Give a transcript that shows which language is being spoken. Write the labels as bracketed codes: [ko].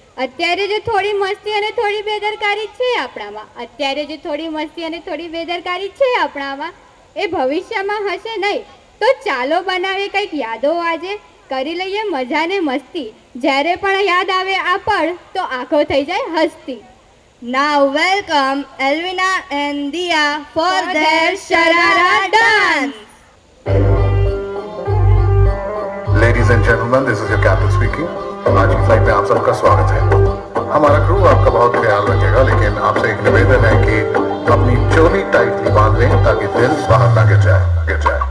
[gu] અત્યારે જે થોડી મસ્તી અને થોડી બેદરકારી છે આપણામાં, અત્યારે જે થોડી મસ્તી અને થોડી બેદરકારી છે આપણામાં, એ ભવિષ્યમાં હશે નહીં. તો ચાલો બનાવીએ કંઈક યાદો, આજે કરી લઈએ મજા ને મસ્તી. જ્યારે પણ યાદ આવે આ પળ તો આંખો થઈ જાય હસતી. [en] Now welcome Elvina and Dia for their Sharara dance. Ladies and gentlemen, this is your captain speaking. [hi] आज की फ्लाइट में आप सबका स्वागत है. हमारा क्रू आपका बहुत ख्याल रखेगा, लेकिन आपसे एक निवेदन है कि अपनी चोली टाइटली बांध लें ताकि दिल बाहर ना गिर जाए.